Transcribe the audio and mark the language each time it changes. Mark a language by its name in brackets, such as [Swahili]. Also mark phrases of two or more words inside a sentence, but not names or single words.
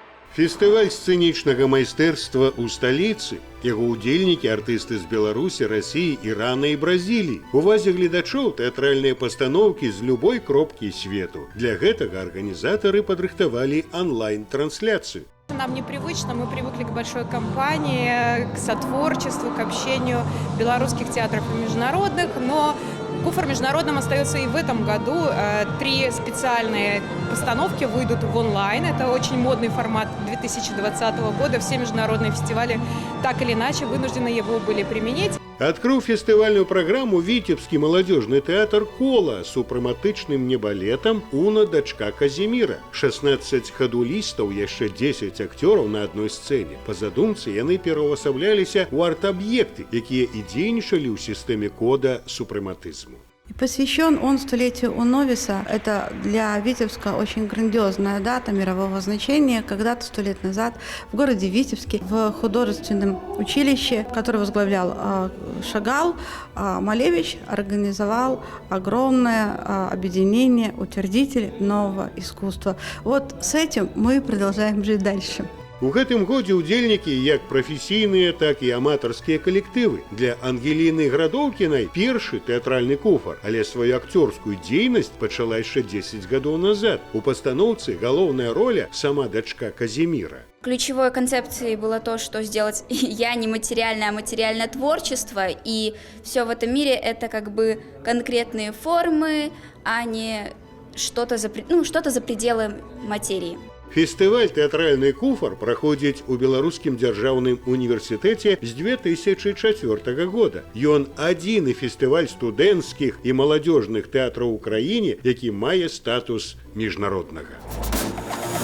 [Belarusian] Фестываль сцэнічнага майстэрства ў сталіцы. Яго ўдзельнікі артысты з Беларусі, Расіі, Ірана і Бразіліі. Увазе гледачоў тэатральныя пастаноўкі з любой кропкі свету. Для гэтага арганізатары падрыхтавалі онлайн-трансляцыю. [Russian] Нам непривычно, мы привыкли к большой компании, к сотворчеству, к общению белорусских театров и международных, но Куфор международным остается и в этом году. 3 специальные постановки выйдут в онлайн. Это очень модный формат 2020 года. Все международные фестивали так или иначе вынуждены его были применить. [Belarusian] Адкрыў фестывальную праграму віцебскі маладзёжны тэатр «Кола» з супраматычным небалетам «Уна, дачка Казіміра». 16 хадулістаў, яшчэ 10 акцёраў на адной сцэне. Па задумцы яны пераўвасабляліся ў арт-аб'екты, якія і дзейнічалі ў сістэме кода супрэматызму. [Russian] Посвящен он столетию Уновиса. Это для Витебска очень грандиозная дата мирового значения. Когда-то 100 лет назад в городе Витебске в художественном училище, которое возглавлял Шагал, Малевич организовал огромное объединение утвердителей нового искусства. Вот с этим мы продолжаем жить дальше. [Belarusian] У гэтым годзе ўдзельнікі як прафесійныя, так і аматарскія калектывы. Для Ангеліны Градоўкінай першы тэатральны куфар, але сваю акцёрскую дзейнасць пачала яшчэ 10 гадоў назад. У пастаноўцы галоўная роля сама дачка Казіміра. [Russian] Ключевой концепцией было то, что сделать я не материальное, а материальное творчество, и все в этом мире это как бы конкретные формы, а не что-то за пределы материи. [Belarusian] Фестываль «Тэатральны куфар» праходзіць у Беларускім дзяржаўным універсітэце з 2004 года. Ён адзіны фестываль студэнцкіх і маладзёжных тэатраў у краіне, які мае статус міжнароднага.